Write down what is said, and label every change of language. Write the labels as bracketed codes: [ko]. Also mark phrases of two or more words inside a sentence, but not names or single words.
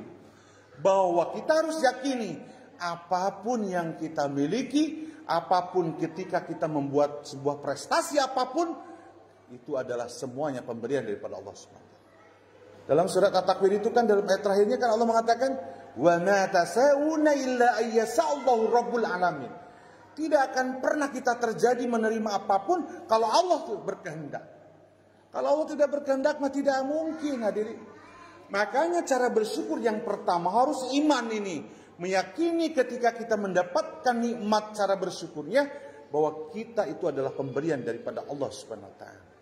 [id] Bahwa kita harus yakini apapun yang kita miliki, apapun ketika kita membuat sebuah prestasi apapun, itu adalah semuanya pemberian daripada Allah SWT. Dalam surat At-Takwir itu kan dalam ayat terakhirnya kan Allah mengatakan, [ar] وما تشاؤون إلا أن يشاء الله رب العالمين. [id] Tidak akan pernah kita terjadi menerima apapun kalau Allah berkehendak. Kalau Allah tidak berkehendak mah tidak mungkin hadirin. Makanya cara bersyukur yang pertama harus iman ini. Meyakini ketika kita mendapatkan nikmat cara bersyukurnya bahwa kita itu adalah pemberian daripada Allah [ar] سبحانه وتعالى.